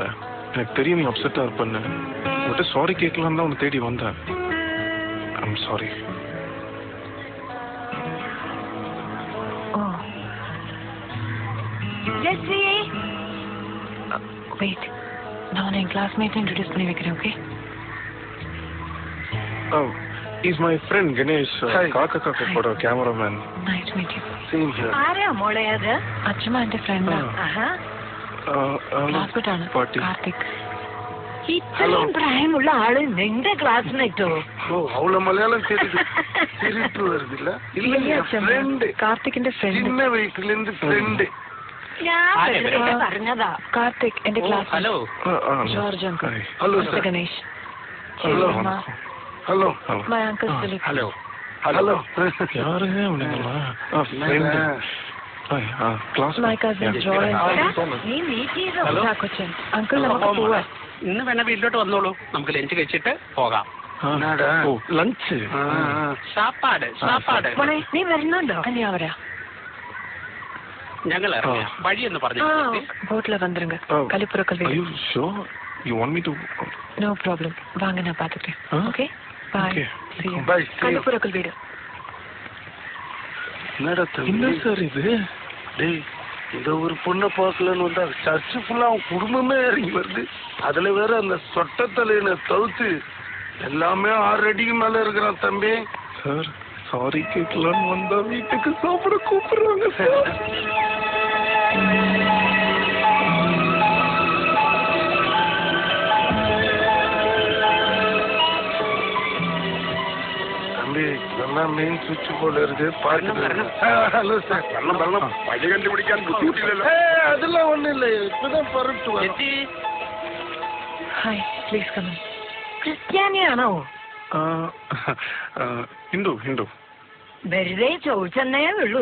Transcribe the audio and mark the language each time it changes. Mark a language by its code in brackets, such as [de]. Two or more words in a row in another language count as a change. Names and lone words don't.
[ta] எனக்கு தெரியும் நீ அப்செட்டாக இருப்பேன்னு. உங்கள்கிட்ட சாரி கேட்கலான்னு தான் உன்னை தேடி வந்தேன். [en] I'm sorry. [ta] வெயிட், நான் என் [en] classmate introduce [ta] பண்ணி வைக்கிறேன். ஓகே? [en] He's my friend Ganesh, Kaka photo cameraman. Nice to meet you. Same here. [ml] ആരാ മോളെ അത്? അച്ഛമ്മ എന്റെ ഫ്രണ്ട്. ക്ലാസ്മേറ്റ് ആണ്, കാർത്തിക്. ഇത്രയും പ്രായമുള്ള ആള് നിന്റെ ക്ലാസ്മേറ്റോ? അവളെ മലയാളം ശരിട്ട് വരുന്നില്ല. കാർത്തിക്കിന്റെ ഫ്രണ്ട്. ചിന്ന വീട്ടിലെന്ത് ഫ്രണ്ട്? ഞാൻ പറഞ്ഞതാ. കാർത്തിക് എന്റെ ക്ലാസ്. ഹലോ ജോർജ് അങ്കിൾ. ഹലോ മിസ്റ്റർ ഗണേഷ്. [en] Hello hello My uncle Philip. [ml] ഹലോ ഹലോ [ta] யாருங்க அவனுங்களா? ஃப்ரெண்ட். [ml] ക്ലാസ് [en] My cousin Joy. [ml] നീ മീറ്റ് ചെയ്തോ? കൊച്ചൻ അങ്കിൾ നമുക്ക് പോവാ. ഇന്ന് വേണേ വീട്ടിലോട്ട് വന്നോളൂ, നമുക്ക് ലഞ്ച് കഴിച്ചിട്ട് പോകാം. ലഞ്ച് സാപ്പാട് മോളെ നീ വരുന്നുണ്ടോ? ഞാൻ വരാ. ഞങ്ങൾ വഴിയെന്ന് പറഞ്ഞു. ബോട്ടില് വന്നിരുங்க. കലിപ്പുറക്കൽ [en] Are you sure you want me to? No problem. [ta] வாங்க நான் பாத்துக்கிறேன். [en] Okay bye. See you. Bye. [ta] கலிப்புறக்கல் வீடு. என்னடா என்ன சார் இது? டேய், இந்த ஒரு பொண்ணை பார்க்கலன்னு வந்தா சர்ச்சு ஃபுல்லா அவன் குடும்பமே இறங்கி வருது. அதுல வேற அந்த சொட்டத்தலையின தவிர்த்து எல்லாமே 6 அடிக்கு மேல இருக்கிறான் தம்பி. சார் சாரி கேட்கலான்னு வந்தா வீட்டுக்கு சாப்பிட கூப்பிடுறாங்க சார். [ml] நல்லா മെയിൻ സ്വിച്ച് പോലെ ഹലോ സാർ വഴി കണ്ടുപിടിക്കാൻ ബുദ്ധിമുട്ടില്ലല്ലോ. അതെല്ലാം ഒന്നുമില്ല, ഇപ്പതാ പറഞ്ഞിട്ട്. [en] Hi, please come in. [ml] ക്രിസ്ത്യാനിയാണോ? ഹിന്ദു. വെറുതെ ചോദിച്ചെന്നേ ഉള്ളൂ.